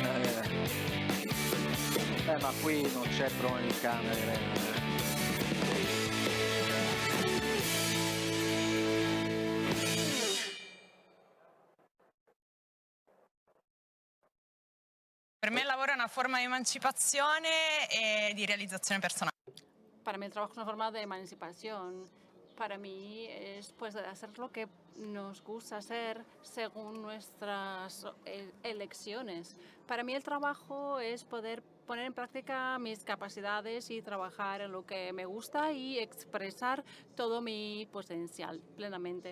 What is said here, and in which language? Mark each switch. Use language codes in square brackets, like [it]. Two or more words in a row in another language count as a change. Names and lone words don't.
[it] Ma qui non c'è problema di camere. Per me il lavoro è una forma di emancipazione e di realizzazione personale. [es] Para mí el trabajo es una forma de emancipación. Para mí es pues hacer lo que nos gusta hacer según nuestras elecciones. Para mí el trabajo es poder poner en práctica mis capacidades y trabajar en lo que me gusta y expresar todo mi potencial plenamente.